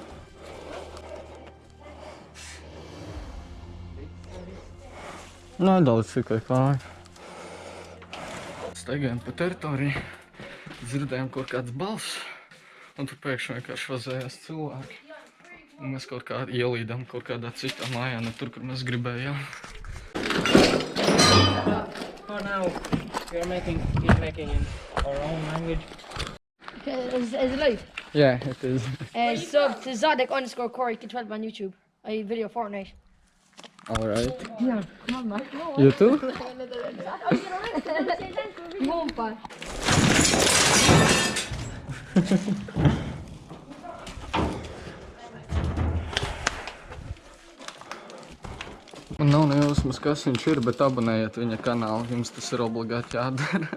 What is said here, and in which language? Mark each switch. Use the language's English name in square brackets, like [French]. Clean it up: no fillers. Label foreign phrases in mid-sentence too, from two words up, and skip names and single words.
[Latvian] Nedaudz tikai kāja. Staigājām pa teritoriju, dzirdējām kaut kāds balss, un tur pēkšņi vienkārši vazējās cilvēki. Un mēs kaut kā ielīdām kaut kādā citā mājā, ne tur, kur mēs gribējām. [English] For now, we are keep making in our own language. Is it live? Yeah, it is. Sub to Zodek_Corey12 on YouTube. I video Fortnite. Alright. Yeah, come on, man. You too? Mompa. [Latvian] Man nav nejausmas, kas viņš ir, bet abonējiet viņa kanālu, jums tas ir obligāti jādara.